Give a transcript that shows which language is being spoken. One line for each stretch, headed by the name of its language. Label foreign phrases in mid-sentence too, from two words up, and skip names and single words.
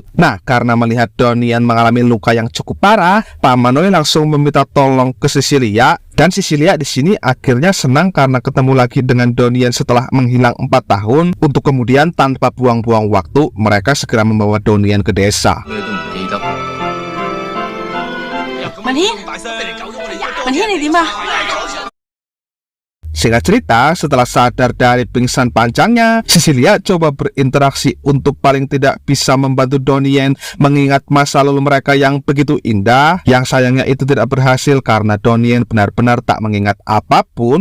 Indonesian: Nah, karena melihat Donnie mengalami luka yang cukup parah, Paman Wei langsung meminta tolong ke Cecilia. Dan Cecilia di sini akhirnya senang karena ketemu lagi dengan Donnie setelah menghilang 4 tahun, untuk kemudian tanpa buang-buang waktu mereka segera membawa Donnie ke desa.
Cantonese: 咩都唔記得。文軒，文軒你點啊？
Indonesian: Singkat cerita, setelah sadar dari pingsan panjangnya, Cecilia coba berinteraksi untuk paling tidak bisa membantu Donnie mengingat masa lalu mereka yang begitu indah. Yang sayangnya itu tidak berhasil karena Donnie benar-benar tak mengingat apapun.